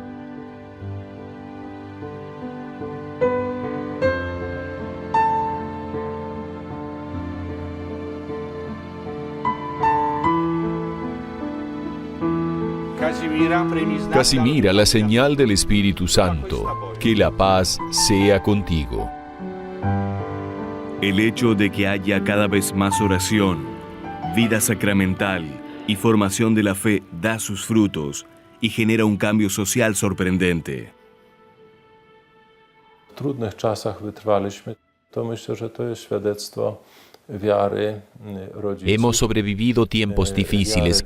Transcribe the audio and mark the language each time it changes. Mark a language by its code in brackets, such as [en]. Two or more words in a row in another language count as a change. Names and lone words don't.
[es] Casimira, la señal del Espíritu Santo, que la paz sea contigo. El hecho de que haya cada vez más oración, vida sacramental y formación de la fe da sus frutos y genera un cambio social sorprendente. [pl] W trudnych czasach wytrwaliśmy. To myślę, że to jest świadectwo [es] Hemos sobrevivido tiempos difíciles.